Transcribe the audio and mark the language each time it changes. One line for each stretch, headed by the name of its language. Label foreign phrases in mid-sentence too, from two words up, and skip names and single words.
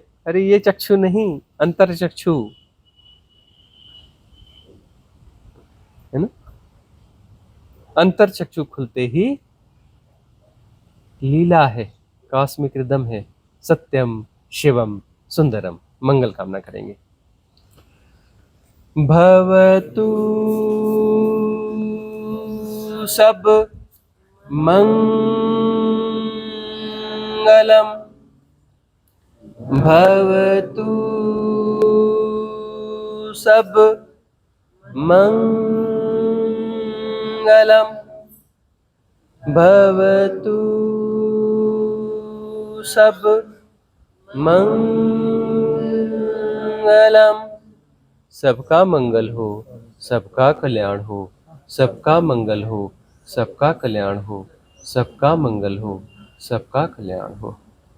Hindi: अरे ये चक्षु नहीं, अंतर चक्षु है ना। अंतर चक्षु खुलते ही लीला है,
English: cosmic rhythm
Hindi: है,
Sanskrit: सत्यम शिवम सुंदरम।
Hindi: मंगल कामना करेंगे।
Pali: भवतु सब मंगलम, भवतु सब मंगलम, भवतु सब मंगलम।
Hindi: सबका मंगल हो, सबका कल्याण हो, सबका मंगल हो, सबका कल्याण हो, सबका मंगल हो, सबका कल्याण हो।